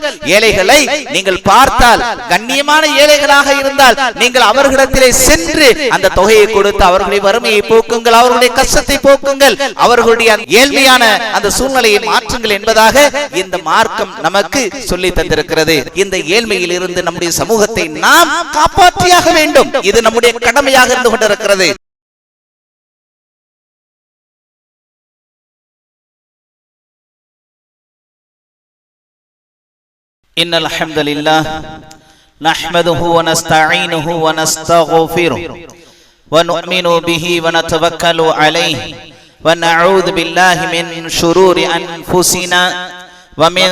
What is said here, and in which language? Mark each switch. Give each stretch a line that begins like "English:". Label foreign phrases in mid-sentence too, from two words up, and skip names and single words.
Tamil: ஏழைகளை நீங்கள் பார்த்தால், கண்ணியமான ஏழைகளாக இருந்தால் நீங்கள் அவர்களிடத்திலே சென்று அந்த தொகையை கொடுத்து அவர்களுடைய வறுமையை போக்குங்கள், அவர்களுடைய கஷ்டத்தை போக்குங்கள், அவர்களுடைய ஏழ்மையான அந்த சூழ்நிலையை மாற்றுங்கள் என்பதாக இந்த மார்க்கம் நமக்கு சொல்லி தந்திருக்கிறது. இந்த ஏழ்மையில் இருந்து நம்முடைய சமூகத்தை நாம் காப்பாற்றியாக வேண்டும். இது நம்முடைய கடமையாக இருந்து கொண்டிருக்கிறது.
Arabic: إن الحمد لله نحمده ونستعينه ونستغفره ونؤمن به ونتوكل عليه ونعوذ بالله من شرور أنفسنا ومن